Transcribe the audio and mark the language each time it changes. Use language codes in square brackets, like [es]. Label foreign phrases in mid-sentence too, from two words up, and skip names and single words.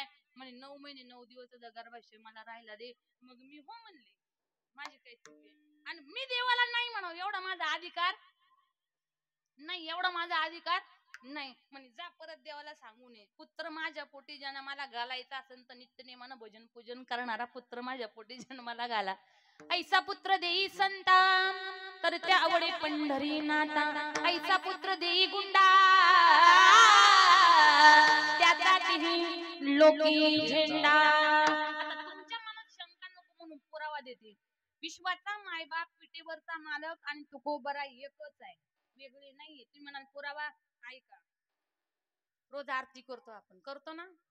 [mr] म्हणे 9 महिने 9 दिवस गर्भाशय मला राहायला दे. मग मी हो म्हणले, माझी काही चुकी. आणि मी देवाला नाही म्हणाव एवढा माझा अधिकार नाही, एवढा माझा अधिकार नाही. म्हणे जा परत देवाला सांगू नये, पुत्र माझ्या पोटी जन्माला घालायचा असेल तर नित्यनेमानं भजन पूजन करणारा पुत्र माझ्या पोटी जन्माला घाला. ऐसा पुत्र देई संता तर त्या आवडे पंढरी नाता. ऐसा पुत्र देई गुंडा त्यातही लोकी झेंडा. आता तुमच्या मनात शंका नको म्हणून पुरावा देते. विश्वाचा मायबाप, पिठेवरचा मालक आणि तुकोबरा एकच आहे, वेगळे नाहीये. तुम्ही म्हणाल पुरावा ऐका. रोज आरती करतो आपण, करतो ना?